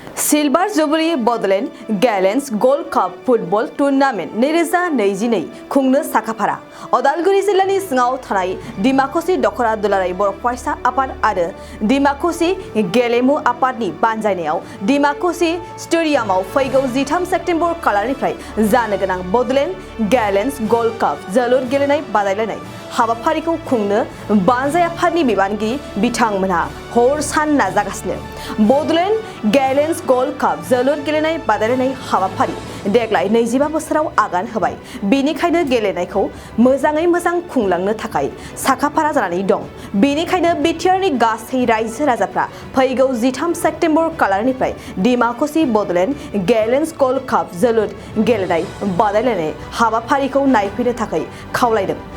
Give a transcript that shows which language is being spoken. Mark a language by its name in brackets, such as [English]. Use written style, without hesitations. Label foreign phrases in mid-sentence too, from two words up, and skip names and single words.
[Bodo] Silver Jubilee Bodoland Gallents Gold Cup Football Tournament Nireza Neijinei Khungno Sakapara Odalguri Jillani Singau Thanai Dimakosi Dokora Dularai Borok Faisa Apad Ado Dimakosi Gelemu Apadni Banjaineaw Dimakosi Stadiumau Faigo Zitam September Kalarnifrai Jano Gonang Bodoland Gallents Gold Cup Jalur Gelenai Badailanai हाबाफारिखौ खुंनो बानजाय आफादनि बिबानगिरि बिथांमोनहा हर सान नाजागासिनो बडलेण्ड गैलेन्स गोल्ड कप जोलुर गेलेनाय बादायलायनाय हाबाफारि देग्लाय 25 बोसोराव आगान होबाय बेनिखायनो गेलेनायखौ मोजाङै मोजां खुंलांनो थाखाय साखाफारा जानानै दं बेनिखायनो बिटिआरनि गासै रायजो राजाफ्रा फैगौ 13 सेप्तेम्बर खालारनिफ्राय डिमाकुसि बडलेण्ड गैलेन्स गोल्ड कप जोलुर गेलेनाय बादायलायनाय हाबाफारिखौ नायफैनो थाखाय खावलायदों